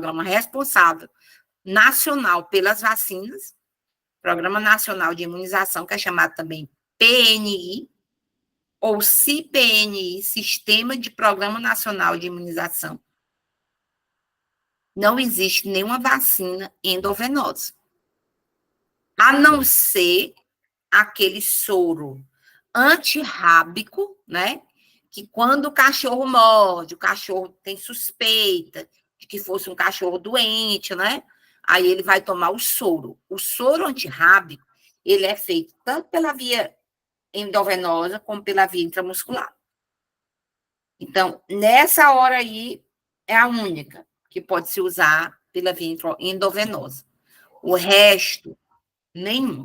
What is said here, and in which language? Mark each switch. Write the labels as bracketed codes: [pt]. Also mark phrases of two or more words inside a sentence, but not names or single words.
[pt] é o programa responsável nacional pelas vacinas, Programa Nacional de Imunização, que é chamado também PNI, ou CPNI, Sistema de Programa Nacional de Imunização, não existe nenhuma vacina endovenosa, a não ser aquele soro antirrábico, né? Que quando o cachorro morde, o cachorro tem suspeita de que fosse um cachorro doente, né? Aí ele vai tomar o soro. O soro antirrábico, ele é feito tanto pela via endovenosa como pela via intramuscular. Então, nessa hora aí, é a única que pode se usar pela via endovenosa. O resto, nenhum.